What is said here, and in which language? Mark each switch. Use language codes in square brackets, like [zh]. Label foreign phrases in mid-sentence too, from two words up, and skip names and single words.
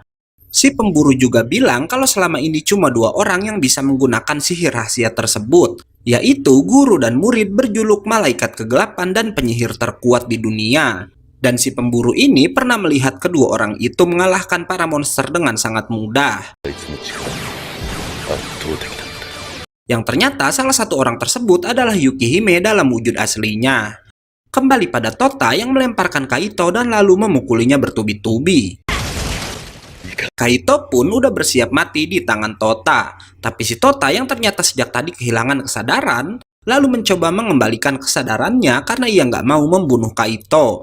[id] Si pemburu juga bilang kalau selama ini cuma 2 orang yang bisa menggunakan sihir rahasia tersebut, yaitu guru dan murid berjuluk Malaikat Kegelapan dan penyihir terkuat di dunia. Dan si pemburu ini pernah melihat kedua orang itu mengalahkan para monster dengan sangat mudah. [ja] あいつの力は圧倒的だった。 [id] Yang ternyata salah satu orang tersebut adalah Yukihime dalam wujud aslinya. Kembali pada Tota yang melemparkan Kaito dan lalu memukulinya bertubi-tubi. Kaito pun udah bersiap mati di tangan Tota. Tapi si Tota yang ternyata sejak tadi kehilangan kesadaran, lalu mencoba mengembalikan kesadarannya karena ia nggak mau membunuh Kaito.